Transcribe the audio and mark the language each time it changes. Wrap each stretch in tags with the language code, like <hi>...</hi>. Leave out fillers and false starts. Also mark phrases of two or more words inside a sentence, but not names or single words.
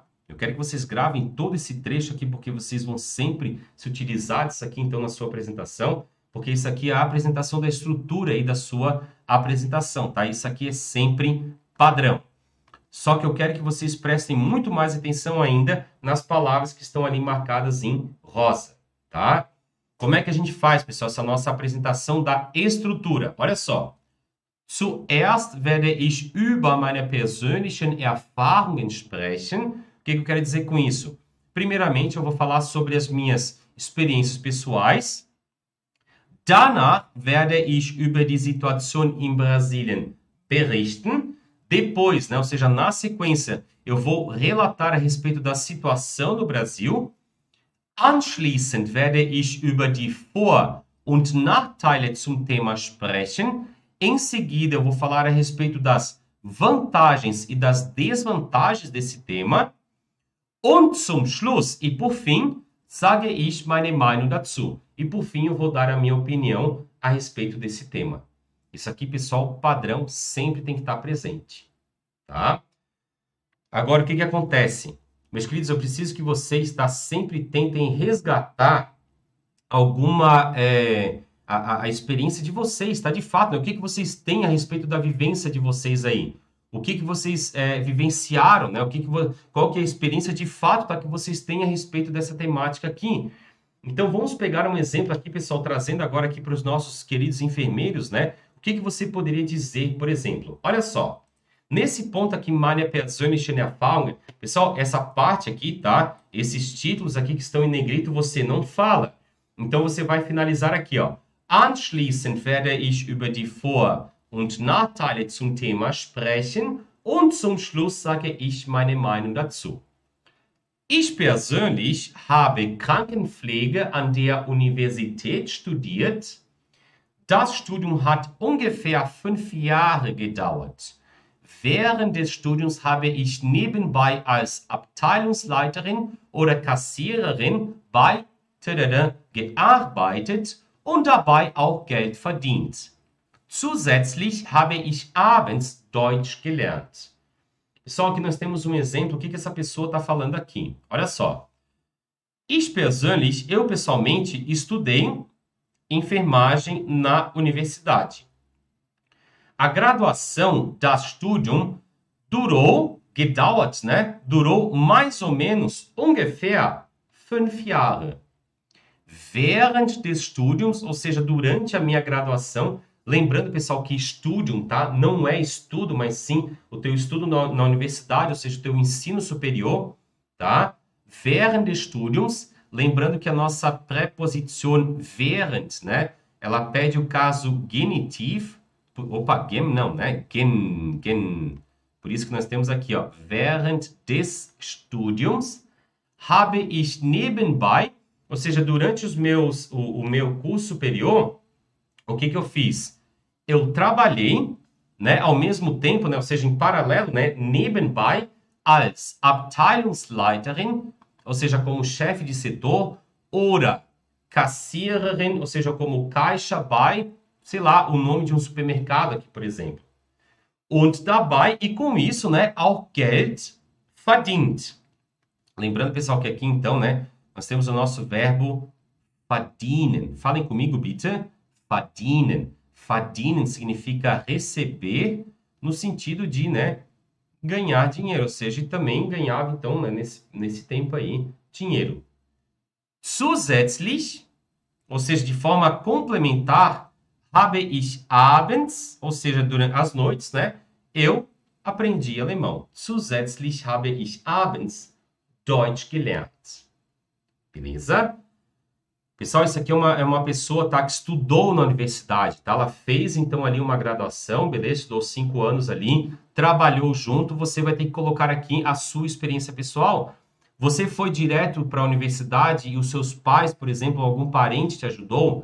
<pt>Eu quero que vocês gravem todo esse trecho aqui, porque vocês vão sempre se utilizar disso aqui, então, na sua apresentação, porque isso aqui é a apresentação da estrutura aí da sua apresentação, tá? Isso aqui é sempre padrão. Só que eu quero que vocês prestem muito mais atenção ainda nas palavras que estão ali marcadas em rosa, tá? Como é que a gente faz, pessoal, essa nossa apresentação da estrutura? Olha só.</pt> <de>Zuerst werde ich über meine persönlichen Erfahrungen sprechen.</de> <pt>O que eu quero dizer com isso? Primeiramente, eu vou falar sobre as minhas experiências pessoais.</pt> <de>Danach werde ich über die Situation in Brasilien berichten.</de> <pt>Depois, né, ou seja, na sequência, eu vou relatar a respeito da situação no Brasil.</pt> <de>Anschließend werde ich über die Vor- und Nachteile zum Thema sprechen.</de> <pt>Em seguida, eu vou falar a respeito das vantagens e das desvantagens desse tema.</pt> <de>Und zum Schluss,</de> <pt>e por fim,</pt> <de>sage ich meine Meinung dazu.</de> <pt>E por fim, eu vou dar a minha opinião a respeito desse tema. Isso aqui, pessoal, padrão, sempre tem que estar presente, tá? Agora, o que acontece? Meus queridos, eu preciso que vocês sempre tentem resgatar alguma... A experiência de vocês, tá? De fato, né? O que vocês têm a respeito da vivência de vocês aí? O que vocês vivenciaram, né? Qual que é a experiência de fato, tá? Que vocês têm a respeito dessa temática aqui? Então, vamos pegar um exemplo aqui, pessoal, trazendo agora aqui para os nossos queridos enfermeiros, né? O que você poderia dizer, por exemplo? Olha só, Nesse ponto aqui,</pt> <de>meine persönlichen Erfahrungen,</de> <pt>pessoal, essa parte aqui, tá? Esses títulos aqui que estão em negrito, você não fala. Então, você vai finalizar aqui, ó.</pt> <de>Anschließend werde ich über die Vor- und Nachteile zum Thema sprechen und zum Schluss sage ich meine Meinung dazu. Ich persönlich habe Krankenpflege an der Universität studiert. Das Studium hat ungefähr 5 Jahre gedauert. Während des Studiums habe ich nebenbei als Abteilungsleiterin oder Kassiererin bei gearbeitet und dabei auch Geld verdient. Zusätzlich habe ich abends Deutsch gelernt.</de> <pt>Pessoal, aqui nós temos um exemplo. O que essa pessoa está falando aqui? Olha só. Eu pessoalmente estudei enfermagem na universidade. A graduação,</pt> <de>das Studium, gedauert,</de> <pt>né? Durou mais ou menos</pt> <de>ungefähr 5 Jahre. Während des Studiums,</de> <pt>ou seja, durante a minha graduação, lembrando, pessoal, que Studium, tá? Não é estudo, mas sim o teu estudo na universidade, ou seja, o teu ensino superior, tá?</pt> <de>Während des Studiums,</de> <pt>lembrando que a nossa preposição während, né? Ela pede o caso genitivo. Opa, não, né? Gen. Por isso que nós temos aqui, ó.</pt> <de>Während des Studiums habe ich nebenbei,</de> <pt>ou seja, durante o meu curso superior, o que eu fiz? Eu trabalhei, né, ao mesmo tempo, né, ou seja, em paralelo, né,</pt> <de>nebenbei, als Abteilungsleiterin,</de> <pt>ou seja, como chefe de setor,</pt> <de>oder Kassiererin,</de> <pt>ou seja, como caixa bei, sei lá, o nome de um supermercado aqui, por exemplo.</pt> <de>Und dabei,</de> <pt>e com isso, né,</pt> <de>auch Geld verdient.</de> <pt>Lembrando, pessoal, que aqui, então, né, nós temos o nosso verbo verdienen. Falem comigo,</pt> <de>bitte. Verdienen.</de> <pt>Verdienen significa receber no sentido de, né, ganhar dinheiro. Ou seja, também ganhava, então, né, nesse tempo aí, dinheiro. Zusätzlich, ou seja, de forma complementar,</pt> <de>habe ich abends,</de> <pt>ou seja, durante as noites, né, eu aprendi alemão.</pt> <de>Zusätzlich habe ich abends Deutsch gelernt.</de> <pt>Beleza? Pessoal, isso aqui é uma pessoa, tá, que estudou na universidade, tá? Ela fez, então, ali uma graduação, beleza? Estudou 5 anos ali, trabalhou junto. Você vai ter que colocar aqui a sua experiência pessoal. Você foi direto para a universidade e os seus pais, por exemplo, algum parente te ajudou?</pt>